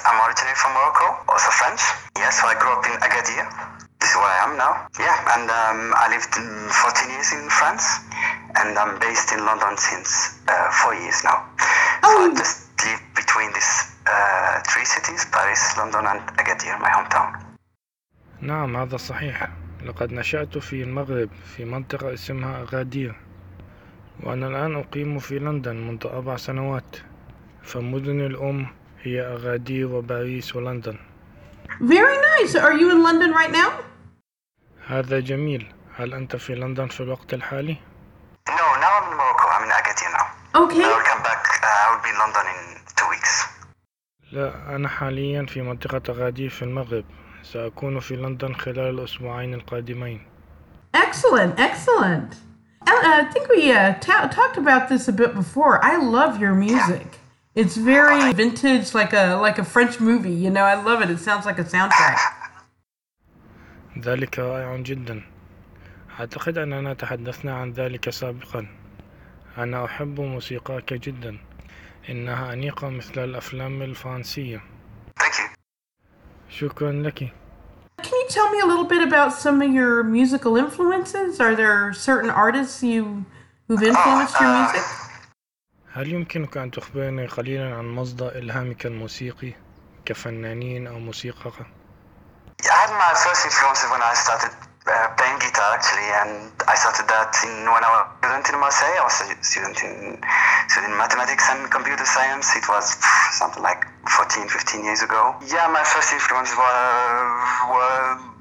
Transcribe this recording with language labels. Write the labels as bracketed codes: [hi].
[en] originally from Morocco, also French. Yes, so I grew up in Agadir. This is where I am now. Yeah, and I lived 14 years in France, and I'm based in London since 4 years now. Oh. So I just live between these three cities, Paris, London, and Agadir, my hometown. [ar] نعم, هذا صحيح. لقد نشأت في المغرب في منطقة اسمها أغادير. وأنا الآن أقيم في لندن منذ 4 سنوات. فمدني الأم هي أغادير وباريس ولندن. [en] Very nice. Are you in London right now? [ar] هذا جميل. هل أنت في لندن في الوقت الحالي؟ [en] No, now I'm in Morocco. I'm in Agadir now. Okay. I will come back. I will be in London in 2 weeks. [ar] لا, أنا حاليا في منطقة أغادير في المغرب. سأكون في لندن خلال الأسبوعين القادمين. [en] Excellent, excellent. I think we talked about this a bit before. I love your music. Yeah. It's very vintage, like a French movie, you know, I love it, it sounds like a soundtrack. [ar] ذلك رائع جدا. أعتقد أننا تحدثنا عن ذلك سابقا. أنا أحب موسيقاك جدا. إنها أنيقة مثل الأفلام الفرنسية. [en] Thank you. [ar] شكرا لك. [en] Can you tell me a little bit about some of your musical influences? Are there certain artists who've influenced your music? [ar] هل يمكنك أن تخبرني قليلا عن مصدر إلهامك الموسيقي كفنانين أو موسيقى؟ [en] I had my first influences when I started playing guitar actually, and I started that when I was a student in Marseille. I was a student in mathematics and computer science. It was something like 14, 15 years ago. Yeah, my first influences were